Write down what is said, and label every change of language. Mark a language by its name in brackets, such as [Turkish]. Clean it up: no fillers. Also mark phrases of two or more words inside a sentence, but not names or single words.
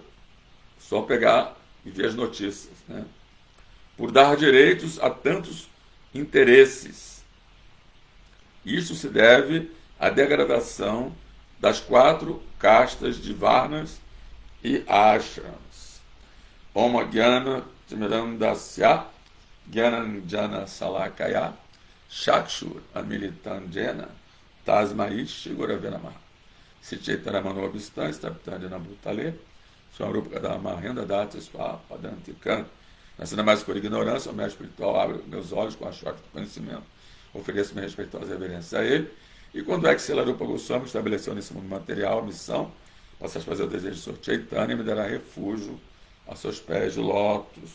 [Portuguese] Só pegar e ver as notícias, né? Por dar direitos a tantos interesses. Isso se deve à degradação das 4 castas de Varnas e Ashrams. [Sanskrit] ॐ अज्ञानतिमिरान्धस्य ज्ञानाञ्जनशलाकया चक्षुरुन्मीलितं येन तस्मै श्रीगुरवे नमः श्रीचैतन्यमनोऽभीष्टं स्थापितं येन भूतले स्वयं रूपः कदा मह्यं ददाति स्वपदान्तिकम्. [Portuguese] Nascendo mais por ignorância, o mestre espiritual abre meus olhos com a choque do conhecimento. Ofereço minha respeitosa reverência a ele. E quando é que Selarupa Goswami estabeleceu nesse mundo material a missão para satisfazer o desejo de Sr. Chaitanya, me dará refúgio a seus pés de lótus.